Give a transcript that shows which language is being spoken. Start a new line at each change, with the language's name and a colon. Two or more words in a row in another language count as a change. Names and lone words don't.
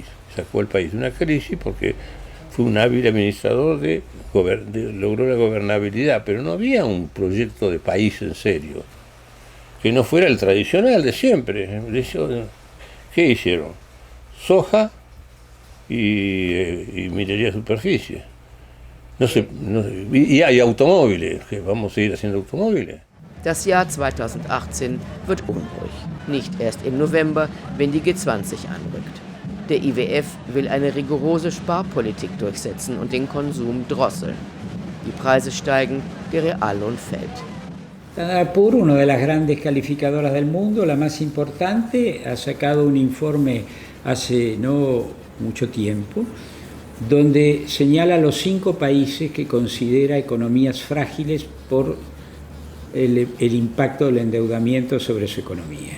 Spanish: Sacó al país de una crisis porque fue un hábil administrador logró la gobernabilidad, pero no había un proyecto de país en serio. que no fuera el tradicional de siempre. ¿Qué hicieron? Soja y minería de superficie. Y hay automóviles, que vamos a seguir haciendo automóviles.
German: Das Jahr 2018 wird unruhig. Nicht erst im November, wenn die G20 anrückt. Der IWF will eine rigorose Sparpolitik durchsetzen und den Konsum drosseln. Die Preise steigen, der Reallohn fällt.
Spanish: Standard & Poor's, una de las grandes calificadoras del mundo, la más importante, ha sacado un informe hace no mucho tiempo, donde señala los 5 países que considera economías frágiles por el impacto del endeudamiento sobre su economía.